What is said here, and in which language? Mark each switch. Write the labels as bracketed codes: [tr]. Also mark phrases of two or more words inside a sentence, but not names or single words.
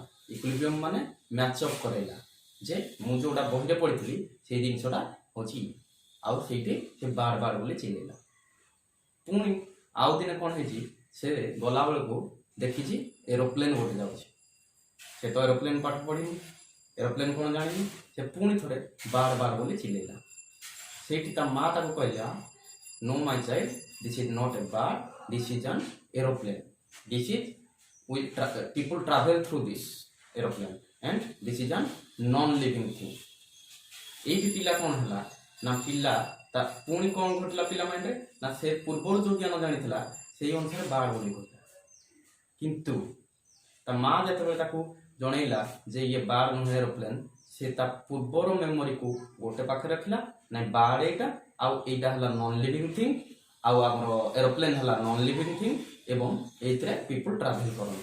[or] ଇକ୍ୱିଲିବ୍ରିୟମ୍ ମାନେ ମ୍ୟାଚଅପ୍ କରେଇଲା ଯେ ମୁଁ ଯେଉଁଟା ବହିରେ ପଢ଼ିଥିଲି ସେଇ ଜିନିଷଟା ହେଉଛି, ଆଉ ସେଇଠି ସେ ବାର୍ଡ ବାର୍ଡ ବୋଲି ଚିଲେଇଲା। ପୁଣି ଆଉ ଦିନେ କ'ଣ ହେଇଛି, ସେ ଗଲାବେଳକୁ ଦେଖିଛି ଏରୋପ୍ଲେନ୍ ଗୋଟେ ଯାଉଛି। ସେ ତ ଏରୋପ୍ଲେନ୍ ପାଠ ପଢ଼ିନି, ଏରୋପ୍ଲେନ୍ କ'ଣ ଜାଣିନି, ସେ ପୁଣି ଥରେ ବାର୍ଡ ବାର୍ଡ ବୋଲି ଚିଲେଇଲା। ସେଇଠି ତା ମାଆ ତାକୁ କହିଲା, [en] No my child, this is not a bird, this is an aeroplane, this is people travel through this aeroplane and this is an non living thing। [or] ଏଇଠି ପିଲା କ'ଣ ହେଲା ନା ପିଲା ତା ପୁଣି କ'ଣ ଘଟିଲା ପିଲା ମାଇଣ୍ଡରେ ନା ସେ ପୂର୍ବରୁ ଯେଉଁ ଜ୍ଞାନ ଜାଣିଥିଲା ସେଇ ଅନୁସାରେ ବାର୍ଡ ବୋଲି କହିଲା। କିନ୍ତୁ ତା ମାଆ ଯେତେବେଳେ ତାକୁ ଜଣେଇଲା ଯେ ଇଏ ବାର୍ଡ ନୁହେଁ ଏରୋପ୍ଲେନ୍, ସେ ତା ପୂର୍ବର ମେମୋରିକୁ ଗୋଟେ ପାଖରେ ରଖିଲା, ନାଇଁ ବାର୍ଡ ଏଇଟା, ଆଉ ଏଇଟା ହେଲା [en] non living thing, [or] ଆଉ ଆମର ଏରୋପ୍ଲେନ୍ ହେଲା [en] non living thing, [or] ଏବଂ ଏଇଥିରେ [en] people travel [or] କରନ୍ତି।